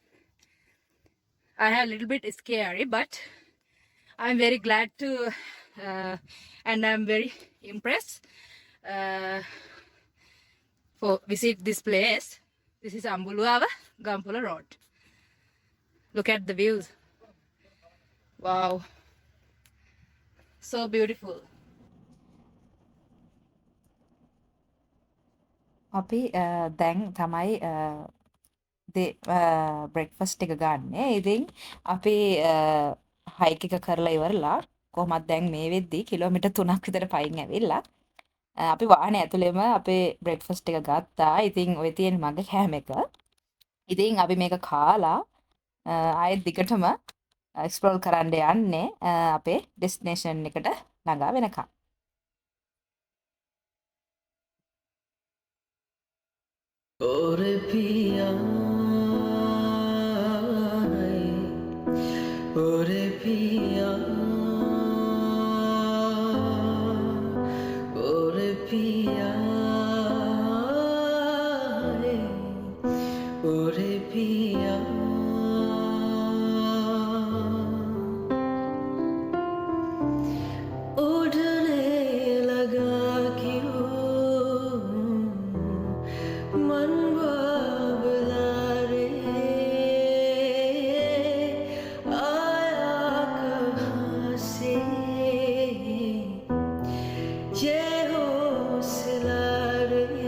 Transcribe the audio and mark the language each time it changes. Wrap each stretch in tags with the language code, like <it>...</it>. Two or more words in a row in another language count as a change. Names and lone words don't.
<en>I have a little bit scary, but I'm very glad to and I'm very impressed for visit this place. This is Ambuluava Gampula Road. Look at the views. Wow, so beautiful.</en> <si>අපි දැන් තමයි බ්‍රෙක්ෆස්ට් එක ගන්නෙ. ඉතින් අපි හයික් එක කරලා ඉවරලා කොහොමද දැන් මේ වෙද්දි කිලෝමීටර් 3ක් විතර පයින් ඇවිල්ලා අපි වාහනේ ඇතුළේම අපේ බ්‍රෙක්ෆස්ට් එක ගත්තා. ඉතින් ඔය තියෙන මගේ කෑම එක. ඉතින් අපි මේක කාලා ආයෙත් දිගටම එක්ස්ප්ලෝර් කරන්න යන්නේ අපේ ඩෙස්ටිනේෂන් එකට ළඟා වෙනකම්.</si> <hi>Ore piya, ore piya, ore piya, ore piya. उड़ने लगा क्यों मन बाबला रे आया कहाँ से ये हौसला रे</hi>